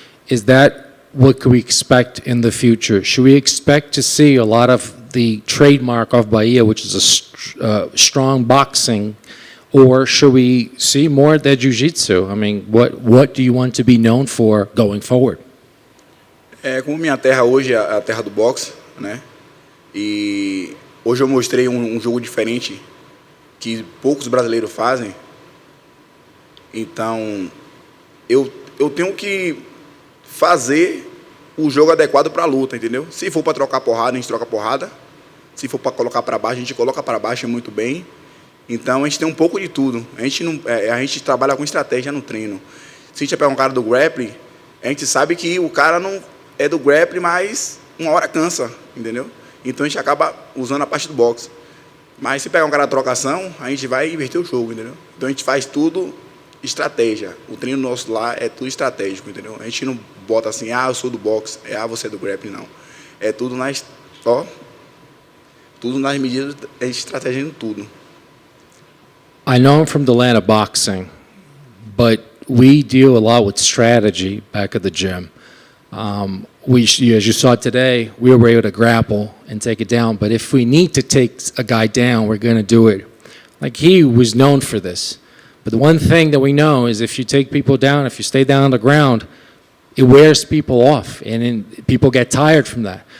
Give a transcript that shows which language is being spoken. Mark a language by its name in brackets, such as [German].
[English] Is that what could we expect in the future? Should we expect to see a lot of the trademark of Bahia, which is a strong boxing, or should we see more da jiu-jitsu? I mean, what do you want to be known for going forward? [Portuguese] Como minha terra hoje é a terra do boxe, né? E hoje eu mostrei um jogo diferente que poucos brasileiros fazem. Então, eu tenho que fazer o jogo adequado para a luta, entendeu? Se for para trocar porrada, a gente troca porrada. Se for para colocar para baixo, a gente coloca para baixo muito bem. Então, a gente tem um pouco de tudo. A gente trabalha com estratégia no treino. Se a gente pegar um cara do grappling, a gente sabe que o cara não é do grappling, mas uma hora cansa, entendeu? Então, a gente acaba usando a parte do boxe. Mas se pegar um cara da trocação, a gente vai inverter o jogo, entendeu? Então, a gente faz tudo estratégia. O treino nosso lá é tudo estratégico, entendeu? A gente não bota assim, eu sou do boxe, você é do grappling, não. É tudo tudo nas medidas, a gente estrategizando tudo. [English] I know I'm from the land of boxing, but we deal a lot with strategy back at the gym. As you saw today, we were able to grapple and take it down, but if we need to take a guy down, we're going to do it. Like, he was known for this. But the one thing that we know is if you take people down, if you stay down on the ground, it wears people off, and then people get tired from that.